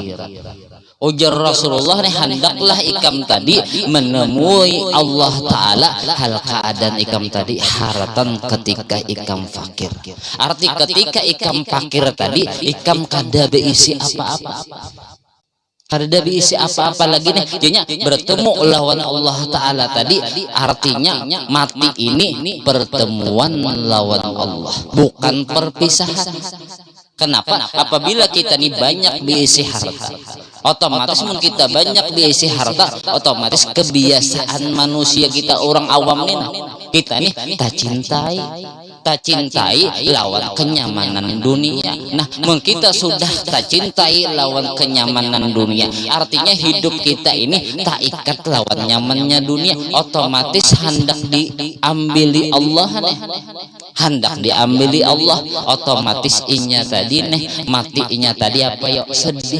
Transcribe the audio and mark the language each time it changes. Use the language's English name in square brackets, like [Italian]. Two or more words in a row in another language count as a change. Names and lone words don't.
[Banjar] Ujar Rasulullah nih, hendaklah ikam tadi menemui Allah Ta'ala hal keadaan ikam tadi haratan ketika ikam fakir. Arti ketika ikam fakir tadi, ikam kada beisi apa-apa, kada beisi apa-apa lagi nih. Jadinya bertemu lawan Allah Ta'ala tadi, artinya mati ini pertemuan lawan Allah, bukan perpisahan. Kenapa? Apabila kita ini banyak diisi harta, otomatis mungkin kita banyak diisi harta, otomatis kebiasaan manusia kita orang awam nih, kita nih tak cintai lawan kenyamanan dunia. Nah, mungkin kita sudah tak cintai lawan kenyamanan dunia, artinya hidup kita ini tak ikat lawan nyamannya dunia, otomatis hendak diambili Allah nih, hendak diambili Allah, otomatis inya tadi nih mati inya tadi apa yuk sedih.